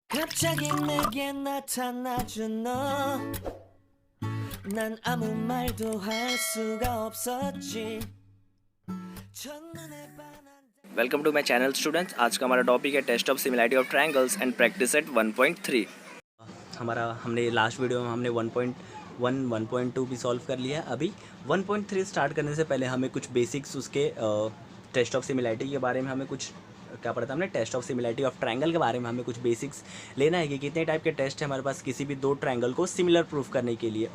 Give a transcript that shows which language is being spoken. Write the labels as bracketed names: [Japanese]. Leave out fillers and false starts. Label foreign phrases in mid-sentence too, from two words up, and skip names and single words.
[Korean] 갑자기 내게 나타나준 너, 난 아무 말도 할 수가 없었지. 첫눈에 반한 [English] Welcome to my channel students. [Hindi] आज का हमारा टॉपिक है [English] test of similarity of triangles and practice at 1.3. [Hindi] हमने [English] last video [Hindi] में हमने 1.1 1.2 भी सॉल्व कर लिया है। अभी 1.3 स्टार्ट करने से पहले हमें कुछ बेसिक्स उसके [English] test of similarity [Hindi] के बारे में हमें कुछ क्या पढ़ा था हमने, [English] test of similarity of triangle [Hindi] के बारे में हमें कुछ बेसिक्स लेना है कि कितने टाइप के टेस्ट है हमारे पास किसी भी दो ट्रायंगल को [English] similar proof [Hindi] करने के लिए।